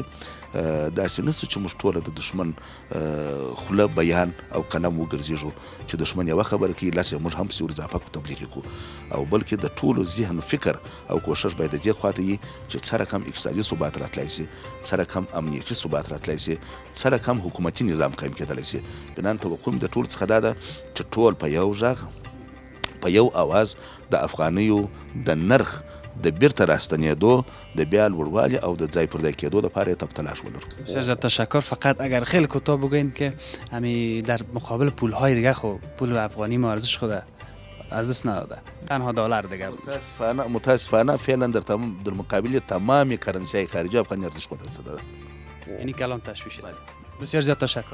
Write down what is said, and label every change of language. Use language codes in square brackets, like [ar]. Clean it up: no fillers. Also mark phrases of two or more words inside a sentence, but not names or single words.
[ps] داسې نشته چې موږ ټوله د دښمن خوله بیان او قلم وګرځېږو چې دښمن یوه خبره کوي لس موږ هم پسې ور اضافه کړو، تبلیغ یې کړو، او بلکې د ټولو ذهن فکر او کوشش باید د دې خواته وي چې څه رقم اقتصادي ثبات راتلی سي، څه رقم امنیتي ثبات راتلی سي، څه رقم حکومتي نظام قایم کېدلی سي. بنا توقع مې د ټولو څخه دا ده چې ټول په یو غږ په یو اواز د افغانیو د نرخ د بیرته راستنیدو د بیا لوړوالي او د ځای پر ځای کېدو لپاره تب تلاش ولرو. [fa] بسیار زیاد تشکر. فقط اگر خیلی کوتاه بگوین که همین در مقابل پول‌های دیگه خب پول افغانی ما ارزش خود از دست نداده، تنها دلار دیگه متاسفانه فعلا در مقابل تمام کرنسی‌های خارجی افغانی ارزش خود از دست داده. یعنی کلام تشویشه. بسیار زیاد تشکر.